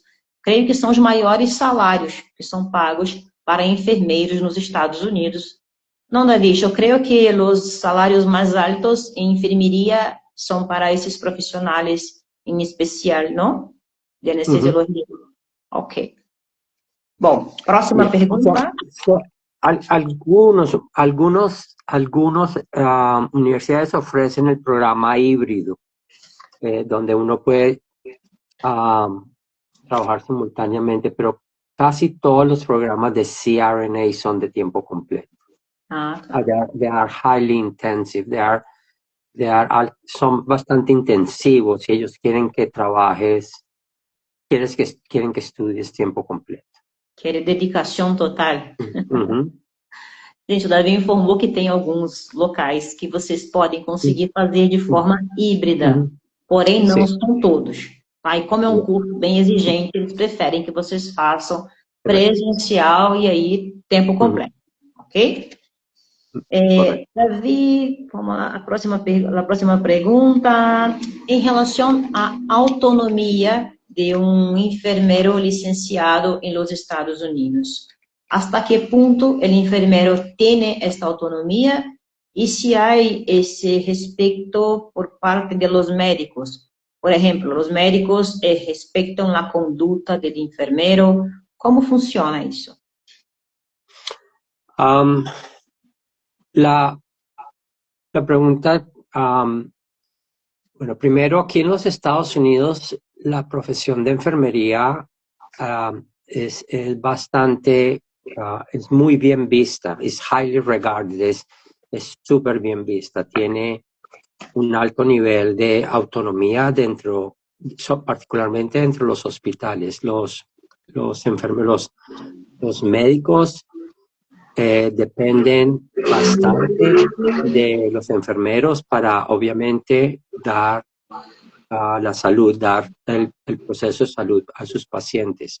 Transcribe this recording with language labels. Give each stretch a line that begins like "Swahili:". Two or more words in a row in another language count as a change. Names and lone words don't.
Portuguese: Creio que são os maiores salários que são pagos para enfermeiros nos Estados Unidos. Não, Davi, eu creio que os salários mais altos em enfermeria são para esses profissionais em especial, não? De anestesiologia. Ok. Bom, próxima pergunta.
Spanish: Algunas universidades ofrecen el programa híbrido, donde uno puede trabajar simultáneamente, pero casi todos los programas de CRNA son de tiempo completo.
English: They are highly intensive.
Spanish: Son bastante intensivos y ellos quieren que trabajes, quieren que estudies tiempo completo.
Portuguese: Quer dedicação total. Gente, o Davi informou que tem alguns locais que vocês podem conseguir fazer de forma híbrida, porém não são todos. Tá? E como é um curso bem exigente, eles preferem que vocês façam presencial e aí tempo completo. Ok? Davi, vamos lá, a próxima pergunta. Em relação à autonomia de um enfermeiro licenciado em
Spanish: los Estados Unidos, ¿hasta qué punto el enfermero tiene esta autonomía? Y si hay ese respecto por parte de los médicos. Por ejemplo, los médicos respetan la conducta del enfermero. ¿Cómo funciona eso? La pregunta Bueno, primero aquí en los Estados Unidos la profesión de enfermería es bastante, es muy bien vista, es
English: highly regarded,
Spanish: es súper bien vista, tiene un alto nivel de autonomía dentro, particularmente dentro de los hospitales. Los enfermeros, los médicos dependen bastante de los enfermeros para obviamente dar la salud, dar el proceso de salud a sus pacientes.